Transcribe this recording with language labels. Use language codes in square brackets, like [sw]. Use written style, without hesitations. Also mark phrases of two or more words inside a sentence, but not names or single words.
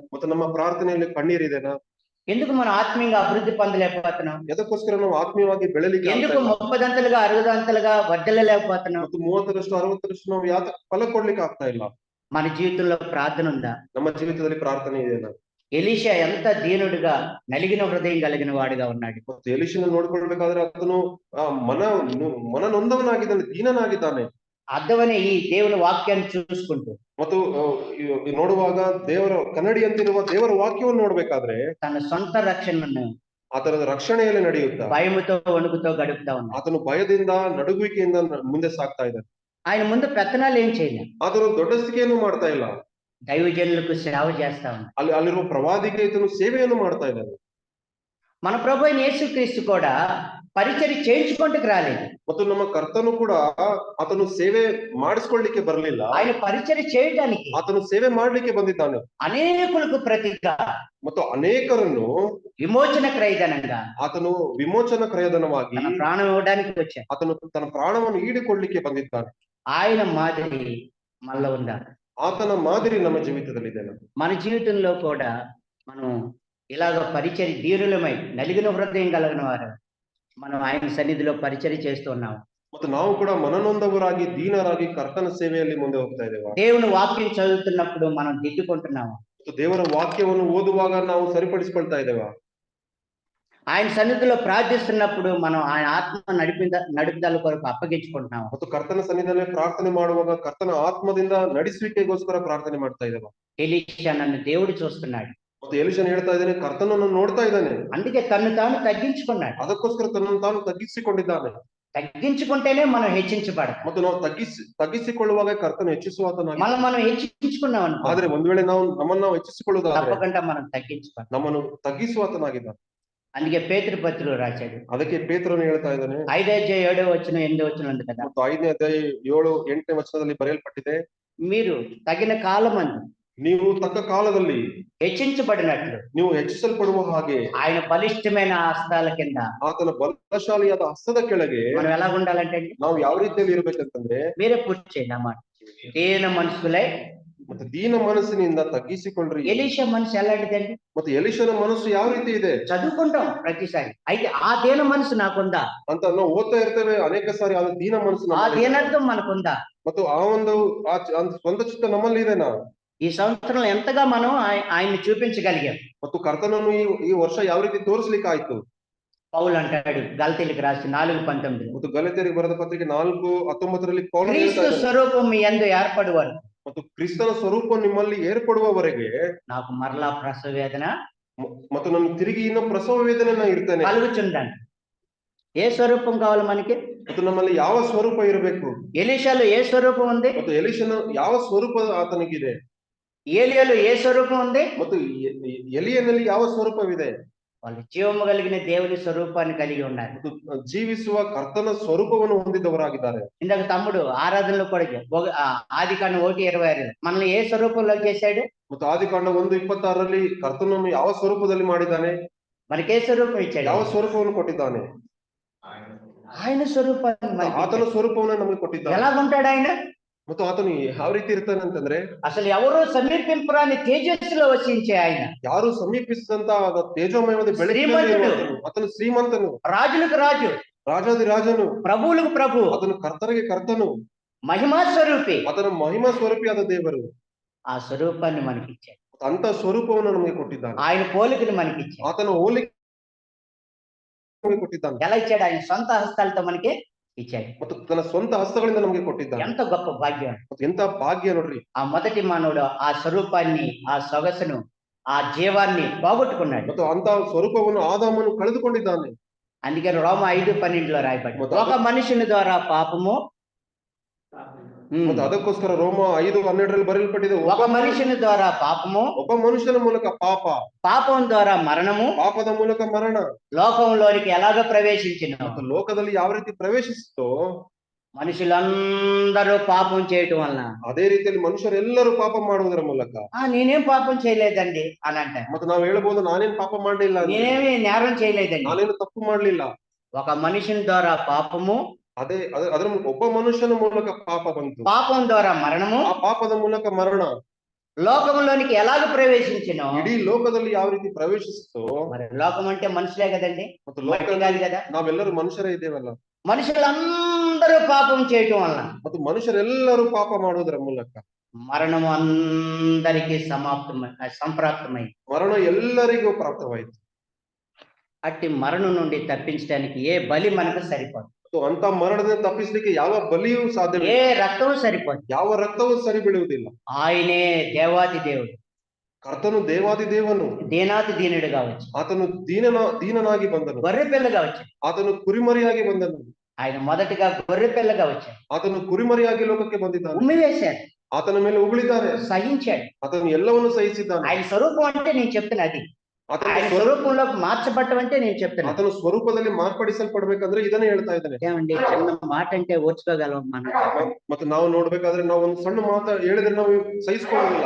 [kn] ಮತ್ತು ನಮ್ಮ ಪ್ರಾರ್ಥನೆಯಲ್ಲಿ ಕಣ್ಣೀರಿದೆನಾ? [te] ఎందుకు మనం ఆత్మీయంగా అభివృద్ధి పొందలేకపోతున్నాం? [kn] ಎದಕ್ಕೋಸ್ಕರ ನಾವು ಆತ್ಮೀಯವಾಗಿ ಬೆಳೆಲಿಕ್ಕೆ ಆಗ್ತಾ [te] ఎందుకు [kn] ಇಲ್ಲ? [te] 30దంతలుగా 60దంతలుగా వర్ధలలేకపోతున్నాం? [kn] ಮತ್ತು 30ರಷ್ಟು 60ರಷ್ಟು ನಾವು ಯಾತ ಫಲ ಕೊಡ್ಲಿಕ್ಕೆ ಆಗ್ತಾ ಇಲ್ಲ? [te] మన జీవితంలో ప్రార్థన ఉందా? [kn] ನಮ್ಮ ಜೀವಿತದಲ್ಲಿ ಪ್ರಾರ್ಥನೆ ಇದೆಯಾ? [te] ఎలీషా ఎంత దీనుడిగా నలిగిన హృదయం కలిగిన వాడిగా ఉన్నాడు. [kn] ಮತ್ತು ಎಲಿಷನ ನೋಡ್ಕೊಳ್ಬೇಕಾದ್ರೆ ಆತನು ಮನ ನೊಂದವನಾಗಿದ್ದಾನೆ, ದೀನನಾಗಿದ್ದಾನೆ. [te] అర్థమనే ఈ దేవుని వాక్యాన్ని చూసుకుంటూ [kn] ಮತ್ತು ನೋಡುವಾಗ ದೇವರ ಕನ್ನಡಿಯಂತಿರುವ ದೇವರ ವಾಕ್ಯವನ್ನು ನೋಡ್ಬೇಕಾದ್ರೆ [te] తన సొంత రక్షణను [kn] ಆತನ ರಕ್ಷಣೆಯಲ್ಲಿ ನಡೆಯುತ್ತಾ [te] భయముతో వణుకుతో గడుపుతా ఉన్నాడు. [kn] ಆತನು ಭಯದಿಂದ ನಡುಗುವಿಕೆಯಿಂದ ಮುಂದೆ ಸಾಗ್ತಾ ಇದ್ದಾನೆ. [te] ఆయన ముందు పెత్తనాలు ఏం చేయలేదు, [kn] ಆತನು ದೊಡ್ಡಸ್ತಿಕೆಯನ್ನು ಮಾಡ್ತಾ ಇಲ್ಲ, [te] దైవజనులకు సేవ చేస్తా ఉన్నాడు. [kn] ಅಲ್ಲಿರುವ ಪ್ರವಾದಿಗೆ ಈತನು ಸೇವೆಯನ್ನು ಮಾಡ್ತಾ ಇದ್ದಾನೆ. [te] మన ప్రభు అయిన యేసుక్రీస్తు కూడా పరిచర్య చేయించుకుంటూ రాలేదు. [kn] ಮತ್ತು ನಮ್ಮ ಕರ್ತನು ಕೂಡ ಆತನು ಸೇವೆ ಮಾಡಿಸ್ಕೊಳ್ಳಿಕ್ಕೆ ಬರಲಿಲ್ಲ, [te] ఆయన పరిచర్య చేయడానికి [kn] ಆತನು ಸೇವೆ ಮಾಡ್ಲಿಕ್ಕೆ ಬಂದಿದ್ದಾನೆ. [te] అనేకులకు ప్రతిగా [kn] ಮತ್ತು ಅನೇಕರನ್ನು [te] విమోచన క్రయధనంగా [kn] ಆತನು ವಿಮೋಚನ ಕ್ರಯಧನವಾಗಿ [te] తన ప్రాణం ఇవ్వడానికి వచ్చాడు. [kn] ಆತನು ತನ್ನ ಪ್ರಾಣವನ್ನು ಈಡಿಕೊಳ್ಳಿಕ್ಕೆ ಬಂದಿದ್ದಾನೆ. [te] ఆయన మాదిరి మనలో ఉందా? [kn] ಆತನ ಮಾದರಿ ನಮ್ಮ ಜೀವಿತದಲ್ಲಿದೆ. [te] మన జీవితంలో కూడా మనం ఇలాగ పరిచర్య ధీరులమై నలిగిన హృదయం కలిగిన వారు మనం ఆయన సన్నిధిలో పరిచర్య చేస్తూ ఉన్నాం. [kn] ಮತ್ತು ನಾವು ಕೂಡ ಮನನೊಂದವರಾಗಿ ದೀನರಾಗಿ ಕರ್ತನ ಸೇವೆಯಲ್ಲಿ ಮುಂದೆ ಹೋಗ್ತಾ ಇದ್ದೇವೆ. [te] దేవుని వాక్యం చదువుతున్నప్పుడు మనం దిద్దుకుంటున్నాము. [kn] ಮತ್ತು ದೇವರ ವಾಕ್ಯವನ್ನು ಓದುವಾಗ ನಾವು ಸರಿಪಡಿಸಿಕೊಳ್ತಾ ಇದ್ದೇವೆ. [te] ఆయన సన్నిధిలో ప్రార్థిస్తున్నప్పుడు మనం ఆయన ఆత్మ నడుపుదల కొరకు అప్పగించుకుంటున్నాము. [kn] ಮತ್ತು ಕರ್ತನ ಸನ್ನಿಧಿಯಲ್ಲಿ ಪ್ರಾರ್ಥನೆ ಮಾಡುವಾಗ ಕರ್ತನ ಆತ್ಮದಿಂದ ನಡೆಸುವಿಕೆಗೋಸ್ಕರ ಪ್ರಾರ್ಥನೆ ಮಾಡ್ತಾ ಇದ್ದೇವೆ. [te] ఎలీషా నన్ను దేవుడు చూస్తున్నాడు, [kn] ಮತ್ತು ಎಲಿಷನ್ ಹೇಳ್ತಾ ಇದ್ದಾನೆ, ಕರ್ತನನ್ನು ನೋಡ್ತಾ ಇದ್ದಾನೆ, [te] అందుకే తను తాను తగ్గించుకున్నాడు. [kn] ಅದಕ್ಕೋಸ್ಕರ ತನ್ನನ್ನು ತಾನು ತಗ್ಗಿಸಿಕೊಂಡಿದ್ದಾನೆ. [te] తగ్గించుకుంటేనే మనం హెచ్చించబడతాం. [kn] ಮತ್ತು ನಾವು ತಗ್ಗಿಸಿಕೊಳ್ಳುವಾಗ ಕರ್ತನ ಹೆಚ್ಚಿಸುವಾತನಾಗಿ, [te] మనం హెచ్చించుకున్నాం అనుకో, [kn] ಆದ್ರೆ ಒಂದ್ ವೇಳೆ ನಮ್ಮನ್ನು ನಾವು ಹೆಚ್ಚಿಸಿಕೊಳ್ಳುವುದಾದ್ರೆ [te] తప్పకుండా మనం తగ్గించుకోవాలి. [kn] ನಮ್ಮನ್ನು ತಗ್ಗಿಸುವಾತನಾಗಿದ್ದಾನೆ. [te] అందుకే పేతురు పత్రికలో రాశాడు, [kn] ಅದಕ್ಕೆ ಪೇತ್ರನು ಹೇಳ್ತಾ ಇದ್ದಾನೆ, [te] 5:7-8 ఉంది కదా, [kn] ಮತ್ತು 5ನೇ ಅಧ್ಯಾಯ 7-8ನೇ ವಚನದಲ್ಲಿ ಬರೆಯಲ್ಪಟ್ಟಿದೆ, [te] మీరు తగిన కాలమందు [kn] ನೀವು ತಕ್ಕ ಕಾಲದಲ್ಲಿ [te] హెచ్చించబడినట్లు [kn] ನೀವು ಹೆಚ್ಚಿಸಲ್ಪಡುವ ಹಾಗೆ [te] ఆయన బలిష్టమైన హస్తాల కింద [kn] ಆತನ ಬಲಶಾಲಿಯಾದ ಹಸ್ತದ ಕೆಳಗೆ [te] మనం ఎలా ఉండాలంటే [kn] ನಾವು ಯಾವ ರೀತಿಯಲ್ಲಿ ಇರ್ಬೇಕಂತಂದ್ರೆ, [te] మీరే పూర్తి చేయండి అన్నమాట. దీన మనుషులై [kn] ಮತ್ತೆ ದೀನ ಮನಸ್ಸಿನಿಂದ ತಗ್ಗಿಸಿಕೊಂಡ್ರಿ. [te] ఎలీషా మనసు ఎలాంటిదండి? [kn] ಮತ್ತೆ ಎಲಿಷನ ಮನಸ್ಸು ಯಾವ ರೀತಿ ಇದೆ [te] చదువుకుంటాం ప్రతిసారి, అయితే ఆ దీన మనసు నాకుందా? [kn] ಅಂತ ನಾವು ಓದ್ತಾ ಇರ್ತೇವೆ ಅನೇಕ ಸಾರಿ. ಅದು ದೀನ ಮನಸ್ಸು [te] ఆ [kn] ನಮ್ಮಲ್ಲಿ ಇದೆ. [te] దీనత్వం మనకుందా? [kn] ಮತ್ತು ಆ ಒಂದು ಸ್ವಂತ ಚಿತ್ತ ನಮ್ಮಲ್ಲಿ ಇದೆನಾ? [te] ఈ సంవత్సరం ఎంతగా మనం ఆయన్ని చూపించగలిగాం? [kn] ಮತ್ತು ಕರ್ತನನ್ನು ಈ ವರ್ಷ ಯಾವ ರೀತಿ ತೋರಿಸ್ಲಿಕ್ಕೆ ಆಯ್ತು? [te] పౌలు అంటాడు గలతీయులకు రాసి 4:19, [kn] ಮತ್ತು ಗಲಾತ್ಯರಿಗೆ ಬರೆದ ಪತ್ರಿಕೆ 4:19 ಪೌಲನು ಹೇಳ್ತಾ [te] క్రీస్తు [kn] ಇದ್ದಾನೆ, [te] స్వరూపం మీ యందు ఏర్పడువారు, [kn] ಮತ್ತು ಕ್ರಿಸ್ತನ ಸ್ವರೂಪ ನಿಮ್ಮಲ್ಲಿ ಏರ್ಪಡುವವರೆಗೆ [te] నాకు మరలా ప్రసవ వేదన [kn] ಮತ್ತು ನಾನು ತಿರುಗಿ ಇನ್ನೂ ಪ್ರಸವ ವೇದನೆ ಇರ್ತೇನೆ. [te] కలుగుచుండండి. ఏ స్వరూపం కావాలి మనకి? [kn] ಮತ್ತು ನಮ್ಮಲ್ಲಿ ಯಾವ ಸ್ವರೂಪ ಇರಬೇಕು? [te] ఎలీషాలో ఏ స్వరూపం ఉంది? [kn] ಮತ್ತು ಎಲಿಷನ ಯಾವ ಸ್ವರೂಪ ಆತನಿಗಿದೆ? [te] ఏలియాలో ఏ స్వరూపం ఉంది? [kn] ಮತ್ತು ಎಲಿಯನಲ್ಲಿ ಯಾವ ಸ್ವರೂಪವಿದೆ? [te] వాళ్ళు జీవము కలిగిన దేవుని స్వరూపాన్ని కలిగి ఉన్నారు. [kn] ಮತ್ತು ಜೀವಿಸುವ ಕರ್ತನ ಸ್ವರೂಪವನ್ನು ಹೊಂದಿದವರಾಗಿದ್ದಾರೆ. [te] ఇందాక తమ్ముడు ఆరాధనలో కూడా ఆదికాండం 1:26 మనల్ని ఏ స్వరూపంలో చేశాడు? [kn] ಮತ್ತು ಆದಿಕಾಂಡ 1:26 ಕರ್ತನನ್ನು ಯಾವ ಸ್ವರೂಪದಲ್ಲಿ ಮಾಡಿದ್ದಾನೆ? [te] మనకి ఏ స్వరూపం ఇచ్చాడు? [kn] ಯಾವ ಸ್ವರೂಪವನ್ನು ಕೊಟ್ಟಿದ್ದಾನೆ? [te] ఆయన స్వరూపాన్ని మనకి [kn] ಆತನ [te] ఇచ్చాడు. [kn] ಸ್ವರೂಪವನ್ನು ನಮಗೆ ಕೊಟ್ಟಿದ್ದಾನೆ. [te] ఎలాగుంటాడు ఆయన? [kn] ಮತ್ತು ಆತನು ಯಾವ ರೀತಿ ಇರ್ತಾನೆ ಅಂತಂದ್ರೆ, [te] అసలు ఎవరో సమీపింపరాని తేజస్సులో వసించే ఆయన, [kn] ಯಾರು ಸಮೀಪಿಸಿದಂತ ತೇಜೋಮಯವಾದ ಬೆಳಕಿನಲ್ಲಿ ಶ್ರೀಮಂತನು. ಇರುವಾತನು. ಆತನು ಶ್ರೀಮಂತನು, [te] రాజులకు రాజు, [kn] ರಾಜಾದಿರಾಜನು, [te] ప్రభువులకు ప్రభు, [kn] ಆತನು ಕರ್ತರಿಗೆ ಕರ್ತನು, [te] మహిమా స్వరూపి. [kn] ಆತನ ಮಹಿಮಾ ಸ್ವರೂಪಿಯಾದ ದೇವರು. [te] ఆ స్వరూపాన్ని మనకి ఇచ్చాడు. [kn] ಅಂತ ಸ್ವರೂಪವನ್ನು ನಮಗೆ ಕೊಟ್ಟಿದ್ದಾನೆ. [te] ఆయన పోలికను మనకి ఇచ్చాడు. [kn] ಆತನ ಹೋಲಿಕೆ ನಮಗೆ ಕೊಟ್ಟಿದ್ದಾನೆ. [te] ఎలా ఇచ్చాడు? ఆయన సొంత హస్తాలతో మనకి ఇచ్చాడు. [kn] ಮತ್ತು ತನ್ನ ಸ್ವಂತ ಹಸ್ತಗಳಿಂದ ನಮಗೆ ಕೊಟ್ಟಿದ್ದಾನೆ. [te] ఎంత గొప్ప భాగ్యం! [kn] ಮತ್ತು ಎಂತ ಭಾಗ್ಯ ನೋಡ್ರಿ. [te] ఆ మొదటి మానవుడు ఆ స్వరూపాన్ని, ఆ సొగసును, ఆ జీవాన్ని పోగొట్టుకున్నాడు. [kn] ಮತ್ತು ಅಂತ ಸ್ವರೂಪವನ್ನು ಆದಾಮನು ಕಳೆದುಕೊಂಡಿದ್ದಾನೆ. [te] అందుకే రోమ 5:12 రాయబడి, ఒక మనుషుని ద్వారా పాపము, [kn] ಮತ್ತು ಅದಕ್ಕೋಸ್ಕರ ರೋಮ 5:12 ಬರೆಯಲ್ಪಟ್ಟಿದೆ, [te] ఒక మనుషుని ద్వారా పాపము, [kn] ಒಬ್ಬ ಮನುಷ್ಯನ ಮೂಲಕ ಪಾಪ, [te] పాపం ద్వారా మరణము [kn] ಪಾಪದ ಮೂಲಕ ಮರಣ [te] లోకంలోనికి ఎలాగ ప్రవేశించిన, [kn] ಮತ್ತು ಲೋಕದಲ್ಲಿ ಯಾವ ರೀತಿ ಪ್ರವೇಶಿಸಿತೋ [te] మనుషులందరూ పాపం చేయటం వలన, [kn] ಅದೇ ರೀತಿಯಲ್ಲಿ ಮನುಷ್ಯರೆಲ್ಲರೂ ಪಾಪ ಮಾಡುವುದರ ಮೂಲಕ. [te] నేనేం పాపం చేయలేదండి అని అంటారు. [kn] ಮತ್ತೆ ನಾವು ಹೇಳ್ಬೋದು, ನಾನೇನ್ ಪಾಪ ಮಾಡ್ಲಿಲ್ಲ, [te] నేనేమి నేరం చేయలేదండి. [kn] ನಾನೇನು ತಪ್ಪು ಮಾಡ್ಲಿಲ್ಲ. [te] ఒక మనుషుని ద్వారా పాపము, [kn] ಅದರ ಒಬ್ಬ ಮನುಷ್ಯನ ಮೂಲಕ ಪಾಪ ಬಂತು, [te] పాపం ద్వారా మరణము, [kn] ಆ ಪಾಪದ ಮೂಲಕ ಮರಣ [te] లోకంలోనికి ఎలాగ ప్రవేశించిన, [kn] ಇಡೀ ಲೋಕದಲ್ಲಿ ಯಾವ ರೀತಿ ಪ್ರವೇಶಿಸಿತೋ. [te] మరి లోకం అంటే మనుషులే కదండి, [kn] ಮತ್ತು [te] మట్టి కాదు కదా. [kn] ನಾವೆಲ್ಲರೂ ಮನುಷ್ಯರೇ ಇದ್ದೇವಲ್ಲ. [te] మనుషులందరూ పాపం చేయటం వలన [kn] ಮತ್ತು ಮನುಷ್ಯರೆಲ್ಲರೂ ಪಾಪ ಮಾಡುವುದರ ಮೂಲಕ [te] మరణము అందరికీ సంప్రాప్తమై [kn] ಮರಣ ಎಲ್ಲರಿಗೂ ಪ್ರಾಪ್ತವಾಯಿತು. [te] అట్టి మరణం నుండి తప్పించడానికి ఏ బలి మనకు సరిపోదు, [kn] ಮತ್ತು ಅಂತ ಮರಣದಿಂದ ತಪ್ಪಿಸಲಿಕ್ಕೆ ಯಾವ ಬಲಿಯೂ ಸಾಧ್ಯವಿಲ್ಲ, [te] ఏ రక్తము సరిపోదు. [kn] ಯಾವ ರಕ್ತವೂ ಸರಿ ಬೀಳುವುದಿಲ್ಲ. [te] ఆయనే దేవాది దేవుడు, [kn] ಕರ್ತನು ದೇವಾದಿ ದೇವನು, [te] దీనాతి దీనుడుగా వచ్చి, [kn] ಆತನು ದೀನನಾಗಿ ಬಂದನು, [te] గొర్రె పిల్లగా వచ్చాడు. [kn] ಆತನು ಕುರಿಮರಿಯಾಗಿ ಬಂದನು, [te] ఆయన మొదటిగా గొర్రె పిల్లగా వచ్చాడు, [kn] ಆತನು ಕುರಿಮರಿಯಾಗಿ ಲೋಕಕ್ಕೆ ಬಂದಿದ್ದಾನೆ, [te] ఉమ్మి వేశాడు, [kn] ಆತನ ಮೇಲೆ ಉಗುಳಿದ್ದಾರೆ, [te] సహించాడు. [kn] ಆತನು ಎಲ್ಲವನ್ನು ಸಹಿಸಿದ್ದಾನೆ. [te] ఆయన స్వరూపం అంటే నేను చెప్తున్నా అది, [kn] ಆತನ [te] ఆయన స్వరూపంలో మార్చబట్టం అంటే నేను చెప్తున్నా. [kn] ಆತನ ಸ್ವರೂಪದಲ್ಲಿ ಮಾರ್ಪಡಿಸಲ್ಪಡ್ಬೇಕಂದ್ರೆ ಇದನ್ನೇ ಹೇಳ್ತಾ ಇದ್ದಾನೆ. [te] ఏమండి, చిన్న మాట అంటే ఓర్చుకోగలం మనం. [kn] ಮತ್ತೆ ನಾವು ನೋಡ್ಬೇಕಾದ್ರೆ ನಾವು ಒಂದು ಸಣ್ಣ ಮಾತು ಹೇಳಿದ್ರೆ ನಾವು ಸಹಿಸ್ಕೊಳ್ಳೋದಿಲ್ಲ.